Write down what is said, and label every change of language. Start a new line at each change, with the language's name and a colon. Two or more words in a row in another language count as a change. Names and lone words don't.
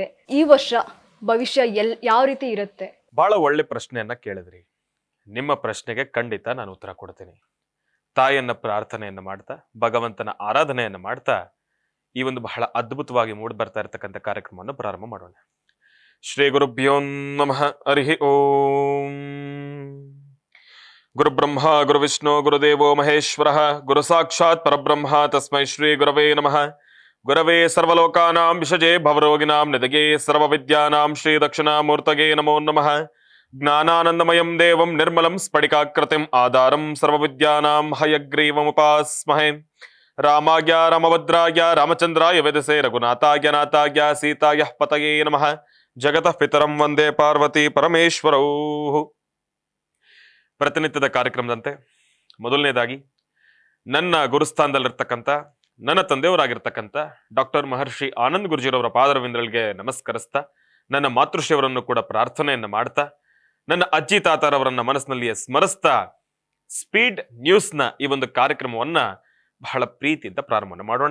Kannada: ಈ ವರ್ಷ ಭವಿಷ್ಯ ಯಾವ ರೀತಿ ಇರುತ್ತೆ? ಬಹಳ ಒಳ್ಳೆ ಪ್ರಶ್ನೆಯನ್ನ ಕೇಳಿದ್ರಿ. ನಿಮ್ಮ ಪ್ರಶ್ನೆಗೆ ಖಂಡಿತ ನಾನು ಉತ್ತರ ಕೊಡ್ತೀನಿ. ತಾಯಿಯನ್ನ ಪ್ರಾರ್ಥನೆಯನ್ನ ಮಾಡ್ತಾ, ಭಗವಂತನ ಆರಾಧನೆಯನ್ನ ಮಾಡ್ತಾ ಈ ಒಂದು ಬಹಳ ಅದ್ಭುತವಾಗಿ ಮೂಡಿ ಬರ್ತಾ ಇರತಕ್ಕಂಥ ಕಾರ್ಯಕ್ರಮವನ್ನು ಪ್ರಾರಂಭ ಮಾಡೋಣ.
Sanskrit: ಶ್ರೀ ಗುರುಭ್ಯೋ ನಮಃ. ಹರಿ ಓಂ. ಗುರು ಬ್ರಹ್ಮ ಗುರು ವಿಷ್ಣು ಗುರುದೇವೋ ಮಹೇಶ್ವರ ಗುರು ಸಾಕ್ಷಾತ್ ಪರಬ್ರಹ್ಮ ತಸ್ಮೈ ಶ್ರೀ ಗುರವೇ ನಮಃ. ಗುರವೇ ಸರ್ವಲೋಕಾನಾಂ ವಿಷಜೇ ಭವರೋಗಿನಾಂ ನಿಧಗೆ ಸರ್ವವಿದ್ಯಾನಾಂ ಶ್ರೀ ದಕ್ಷಿಣಾಮೂರ್ತಗೆ ನಮೋ ನಮಃ. ಜ್ಞಾನಾನಂದಮಯಂ ದೇವಂ ನಿರ್ಮಲಂ ಸ್ಫಟಿಕಾಕೃತಿಂ ಆಧಾರಂ ಸರ್ವವಿದ್ಯಾನಾಂ ಹಯಗ್ರೀವಮುಪಾಸ್ಮಹೇ. ರಾಮಾಯ ರಾಮಭದ್ರಾಯ ರಾಮಚಂದ್ರಾಯ ವೇದಸೇ ರಘುನಾಥಾಯ ನಾಥಾಯ ಸೀತಾಯ ಪತಯೇ ನಮಃ. ಜಗತಃ ಪಿತರಂ ವಂದೇ ಪಾರ್ವತಿ ಪರಮೇಶ್ವರೌ.
Kannada: ಪ್ರತಿನಿತ್ಯದ ಕಾರ್ಯಕ್ರಮದಂತೆ ಮೊದಲನೇದಾಗಿ ನನ್ನ ಗುರುಸ್ಥಾನದಲ್ಲಿರ್ತಕ್ಕಂಥ ನನ್ನ ತಂದೆಯವರಾಗಿರ್ತಕ್ಕಂಥ ಡಾಕ್ಟರ್ ಮಹರ್ಷಿ ಆನಂದ್ ಗುರುಜಿರವರ ಪಾದರವಿಂದಗಳಿಗೆ ನಮಸ್ಕರಿಸ್ತಾ, ನನ್ನ ಮಾತೃಶ್ರೀಯವರನ್ನು ಕೂಡ ಪ್ರಾರ್ಥನೆಯನ್ನು ಮಾಡ್ತಾ, ನನ್ನ ಅಜ್ಜಿ ತಾತಾರವರನ್ನ ಮನಸ್ಸಿನಲ್ಲಿಯೇ ಸ್ಮರಿಸ್ತಾ ಸ್ಪೀಡ್ ನ್ಯೂಸ್ನ ಈ ಒಂದು ಕಾರ್ಯಕ್ರಮವನ್ನ ಬಹಳ ಪ್ರೀತಿಯಿಂದ ಪ್ರಾರಂಭ ಮಾಡೋಣ.